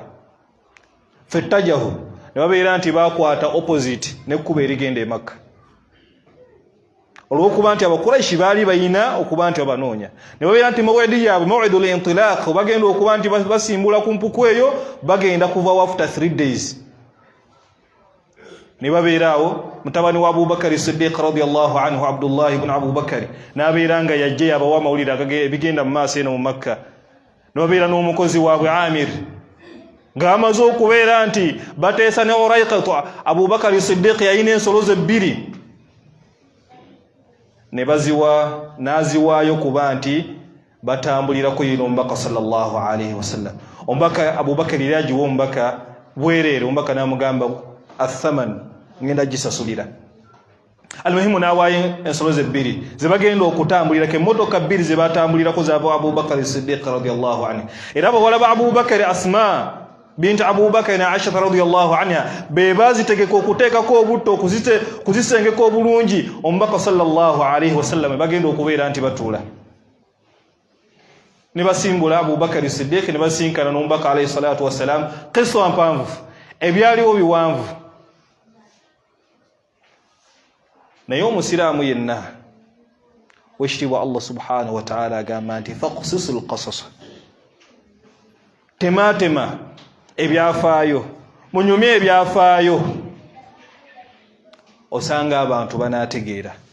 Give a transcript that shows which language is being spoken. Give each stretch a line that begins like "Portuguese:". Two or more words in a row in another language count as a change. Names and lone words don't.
Ganda: Fettajahu, ne babeera nti bakwata opposite nekkuba erigenda e Makka, olw'okuba nti Abakuraishi baali bayina okuba nti babanoonya. Ne babeera nti maw'idi yaabwe
Arabic: موعد الانطلاق,
Ganda: bagenda okuba nti basimbula ku mpuku eyo, bagenda kuva
English: after 3 days.
Ganda: Ne babeera awo, mutabani wa Abu Bakar Siddiq
Arabic: رضي الله عنه
Ganda: Abdullah ibn Abu Bakar n'abeera nga yajje abawa amawulire ebigenda mu maaso eno mu Makka. Ne babeera n'omukozi waabwe Amir ng'amaze okubeera nti bateesa ne Urayqatu. Abu Bakar Siddiq yalina ensolo ze 2 ne naziwaayo kuba nti batambulirako yino omubaka
Arabic: صلى الله عليه وسلم.
Ganda: Omubaka Abu Bakar yali agiwa omubaka bwereere, omubaka n'amugamba athaman ngenda gisasulira. Almuhimu n'awaayo ensolo ze 2 ze bagenda okutambulirako, emmotoka 2 ze batambulirako z'aba Abu Bakar Siddiq
Arabic: رضي الله عنه.
Ganda: Era bawala ba Abu Bakar Asma binti Abu Bakar na Aisha
Arabic: رضي الله عنها
Ganda: be bazitegeka okuteekako obutto kuzisengeka obulungi omubaka
Arabic: صلى الله عليه وسلم
Ganda: bagenda okubeera nti batuula. Ne basimbula Abu Bakar Siddiq ne basinkana n'omubaka
Arabic: عليه الصلاة والسلام.
Ganda: Qissa mpanvu, ebyaliwo biwanvu. Naye omusiraamu yenna wekitiibwa
Arabic: الله سبحانه وتعالى
Ganda: agamba nti
Arabic: فاقصص القصص,
Ganda: tematema ebyafaayo, munyumye ebyafaayo, osanga abantu banaategeera.